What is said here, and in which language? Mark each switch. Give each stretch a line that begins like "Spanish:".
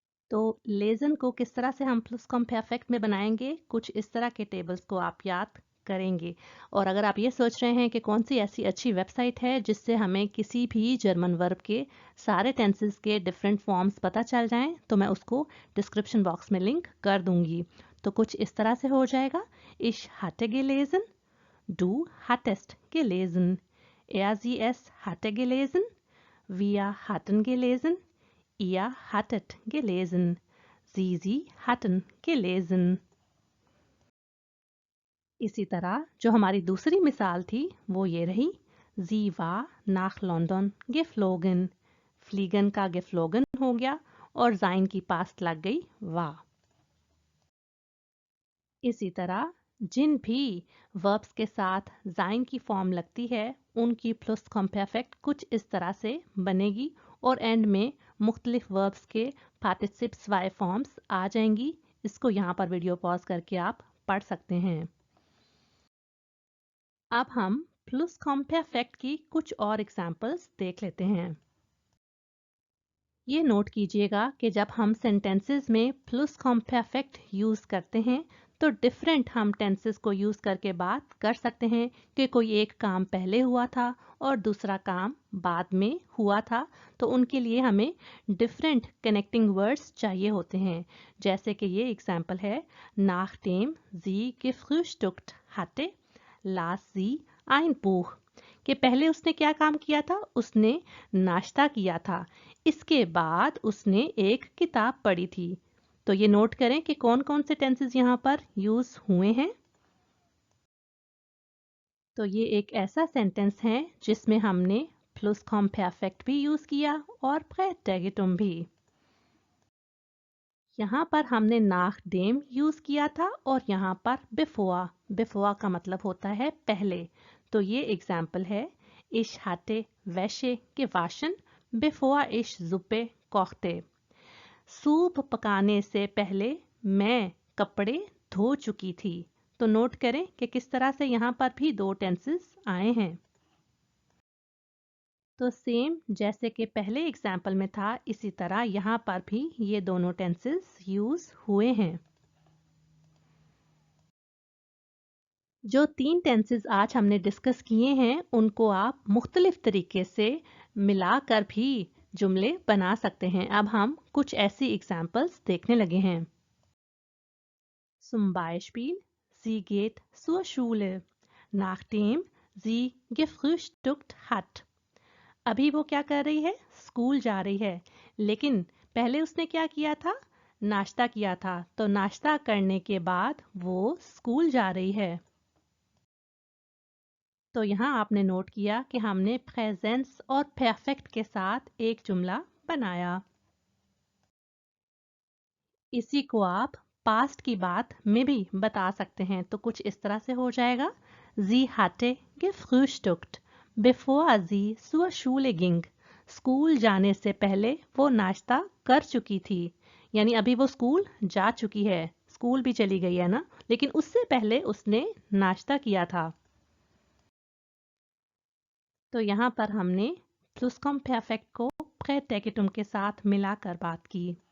Hindi: तो लेजन को किस तरह से हम प्लुसकॉम्पेर्फेक्ट में बनाएंगे, कुछ इस तरह के टेबल्स को आप याद करेंगे। और अगर आप ये सोच रहे हैं कि कौन सी ऐसी अच्छी वेबसाइट है जिससे हमें किसी भी जर्मन वर्ब के सारे टेंसेस के डिफरेंट फॉर्म्स पता चल जाएं, तो मैं उसको डिस्क्रिप्शन बॉक्स में लिंक कर दूंगी। तो कुछ इस तरह से हो जाएगा,
German: Ich hatte gelesen, du hattest gelesen, sie es hatte gelesen, wir hatten gelesen, ihr hattet gelesen, sie hatten gelesen।
Hindi: इसी तरह जो हमारी दूसरी मिसाल थी वो ये रही,
German: Sie war nach London geflogen।
Hindi: फ्लीगन का geflogen हो गया और sein की पास्ट लग गई war। इसी तरह जिन भी वर्ब्स के साथ sein की फॉर्म लगती है उनकी प्लुसकॉम्पेर्फेक्ट कुछ इस तरह से बनेगी और एंड में मुख्तलिफ वर्ब्स के पार्टिसिप zwei फॉर्म्स आ जाएंगी। इसको यहाँ पर वीडियो पॉज करके आप पढ़ सकते हैं। अब हम प्लुसकॉम्पेर्फेक्ट की कुछ और एग्जांपल्स देख लेते हैं। ये नोट कीजिएगा कि जब हम सेंटेंसेस में प्लुसकॉम्पेर्फेक्ट यूज़ करते हैं तो डिफरेंट हम टेंसेस को यूज़ करके बात कर सकते हैं कि कोई एक काम पहले हुआ था और दूसरा काम बाद में हुआ था, तो उनके लिए हमें डिफरेंट कनेक्टिंग वर्ड्स चाहिए होते हैं। जैसे कि ये एग्जांपल है,
German: Nachdem sie gefrühstückt hatte, las sie ein Buch।
Hindi: कि पहले उसने क्या काम किया था, उसने नाश्ता किया था, इसके बाद उसने एक किताब पढ़ी थी। तो ये नोट करें कि कौन कौन से टेंसेस यहाँ पर यूज हुए हैं। तो ये एक ऐसा सेंटेंस है जिसमें हमने प्लुसकॉम्पेर्फेक्ट भी यूज किया और प्रेटेगिटुम भी। यहाँ पर हमने nachdem यूज किया था और यहाँ पर bevor। bevor का मतलब होता है पहले। तो ये एग्जाम्पल है,
German: Ich hatte Wäsche gewaschen, bevor ich Suppe kochte।
Hindi: Soup पकाने से पहले मैं कपड़े धो चुकी थी। तो नोट करें कि किस तरह से यहाँ पर भी दो टेंसेस आए हैं। तो सेम जैसे कि पहले एग्जाम्पल में था, इसी तरह यहाँ पर भी ये दोनों टेंसेस यूज हुए हैं। जो तीन टेंसेस आज हमने डिस्कस किए हैं उनको आप मुख्तलिफ तरीके से मिलाकर भी जुमले बना सकते हैं। अब हम कुछ ऐसी एग्जाम्पल्स देखने लगे हैं।
German: Zum Beispiel, sie geht zur Schule, nachdem sie gefrühstückt hat।
Hindi: अभी वो क्या कर रही है, स्कूल जा रही है, लेकिन पहले उसने क्या किया था, नाश्ता किया था। तो नाश्ता करने के बाद वो स्कूल जा रही है। तो यहाँ आपने नोट किया कि हमने प्रेजेंस और परफेक्ट के साथ एक जुमला बनाया। इसी को आप पास्ट की बात में भी बता सकते हैं। तो कुछ इस तरह से हो जाएगा,
German: Sie hatte gefrühstückt, bevor sie zur Schule ging।
Hindi: School जाने से पहले वो नाश्ता कर चुकी थी। यानी अभी वो स्कूल जा चुकी है, स्कूल भी चली गई है ना, लेकिन उससे पहले उसने नाश्ता किया था। तो यहाँ पर हमने प्लुसकॉम्पेर्फेक्ट को प्रेटेगिटुम के साथ मिलाकर बात की।